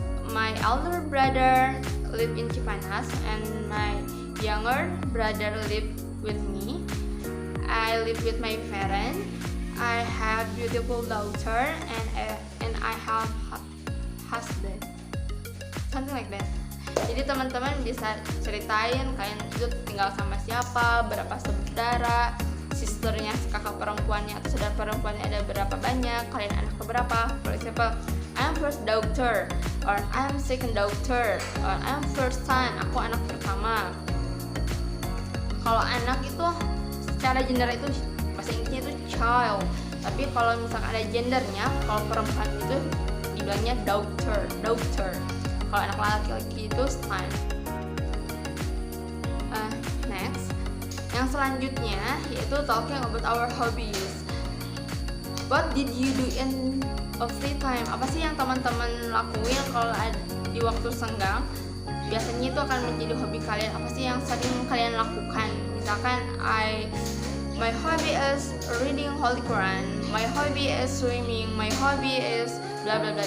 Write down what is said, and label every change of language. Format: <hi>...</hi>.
<en>My elder brother live in Cipanas and my younger brother live with me. I live with my parents. I have beautiful daughter and I have husband. Something like that.</en> <id>Jadi teman-teman bisa ceritain kalian itu tinggal sama siapa, berapa saudara, sisternya, kakak perempuannya atau saudara perempuannya ada berapa banyak, kalian anak keberapa.</id> <en>For example, I'm first daughter, or I'm second daughter, or I'm first son,</en> <id>aku anak pertama. Kalau anak itu secara gender itu bahasa Inggrisnya itu child, tapi kalau misalkan ada gendernya, kalau perempuan itu dibilangnya daughter. Kalau anak laki-laki itu son.</id> <en>Next,</en> <id>yang selanjutnya yaitu</id> <en>talking about our hobbies. What did you do in a free time?</en> <id>Apa sih yang teman-teman lakuin kalau di waktu senggang? Biasanya itu akan menjadi hobi kalian. Apa sih yang sering kalian lakukan? Misalkan</id> <en>my hobby is reading Holy Quran, my hobby is swimming, my hobby is bla bla bla.</en>